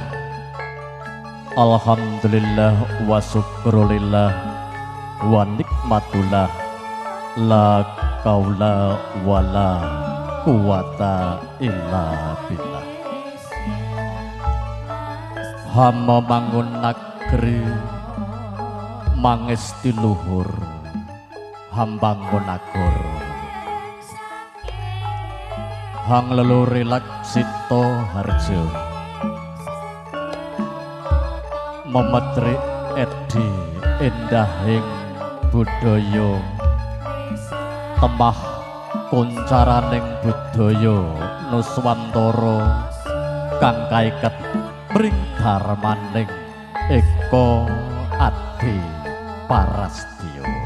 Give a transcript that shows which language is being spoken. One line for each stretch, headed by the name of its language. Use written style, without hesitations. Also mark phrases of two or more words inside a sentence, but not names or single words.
Arabic: الحمد لله والشكر لله ونعمة الله. لا قول ولا قوة إلا بالله.
Javanese: Hama mangun negeri mangesti luhur hambangun agur hang leluri laksito harjo memetri edi endahing budaya temah kuncaraning budaya nuswantara kang kaiket mring darmaning eka adi parastya.